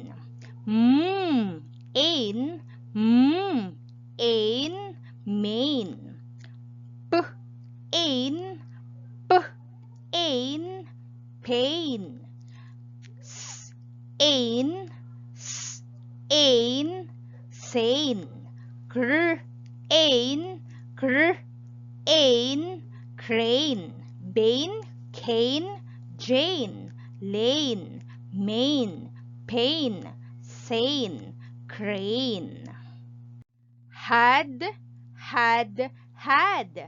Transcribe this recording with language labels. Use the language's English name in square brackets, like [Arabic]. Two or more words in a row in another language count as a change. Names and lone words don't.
[English] M, ain, ain, main. P, ain, p, ain, pain. S, ain, s, ain, sane. Cr, ain, crane. Bane, cane, Jane. Lane, main, pain, sane, crane. Had, had.